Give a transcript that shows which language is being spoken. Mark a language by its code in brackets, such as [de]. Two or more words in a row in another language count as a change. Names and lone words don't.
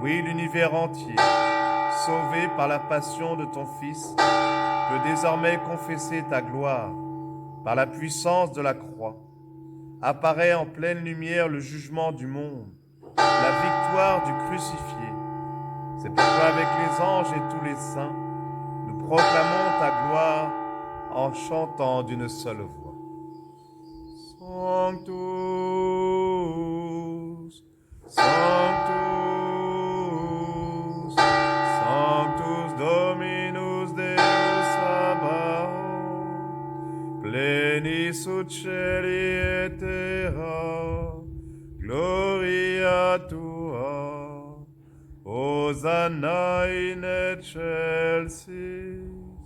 [fr] Oui, l'univers entier, sauvé par la passion de ton Fils, peut désormais confesser ta gloire par la puissance de la croix. Apparaît en pleine lumière le jugement du monde, la victoire du crucifié. C'est pourquoi avec les anges et tous les saints, nous proclamons ta gloire en chantant d'une seule voix. [la] Sanctus, Sanctus, Sanctus Dominus Deus Sabaoth, plenis ut celi et terra, gloria tua, Hosanna in excelsis,